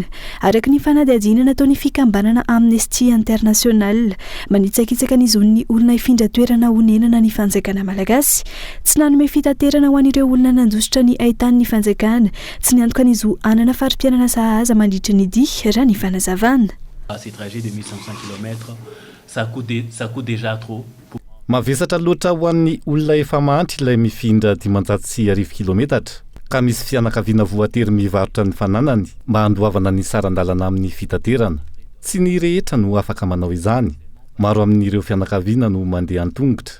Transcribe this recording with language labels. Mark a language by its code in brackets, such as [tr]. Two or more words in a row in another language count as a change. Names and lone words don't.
[mg] Araka ny fanadihadiana nataon'ny fikambanana Amnesty International, manitsakitsaka ny zon'ny olona hifindra toerana honenana ny fanjakana malagasy, tsy nanome fitaterana ho an'ireo olona nandositra ny ahitany ny fanjakana, tsy niantoka ny zo anana farim-pianana sahaza mandritra ny dia raha ny fanazavana. [fr] Ces trajets de 1500 km, ça coûte déjà trop. [mg] Mavesatra loatra ho an'ny olona efa mantry ilay mifindra 510 kilometatra, ka misy fianakaviana voatery mivarotra ny fananany mba handoavana ny sarandalana amin'ny fitaterana. Tsy ny rehetra no afaka manao izany. Maro amin'ireo fianakaviana no mandeha an-tongotra.